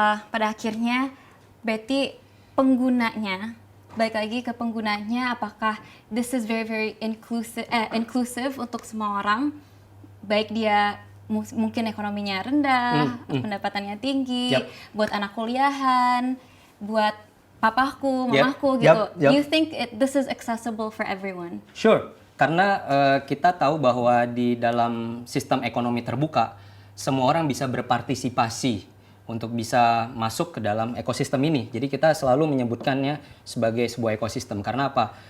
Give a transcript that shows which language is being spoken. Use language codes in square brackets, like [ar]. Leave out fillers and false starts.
[id] Pada akhirnya berarti penggunanya, balik lagi ke penggunanya, apakah [en] this is very very inclusive [id] untuk semua orang, baik dia mungkin ekonominya rendah, pendapatannya tinggi, buat anak kuliahan, buat papaku, mamaku gitu. [en] Do you think this is accessible for everyone? [id] Sure, karena kita tahu bahwa di dalam sistem ekonomi terbuka, semua orang bisa berpartisipasi untuk bisa masuk ke dalam ekosistem ini. Jadi kita selalu menyebutkannya sebagai sebuah ekosistem. Karena apa?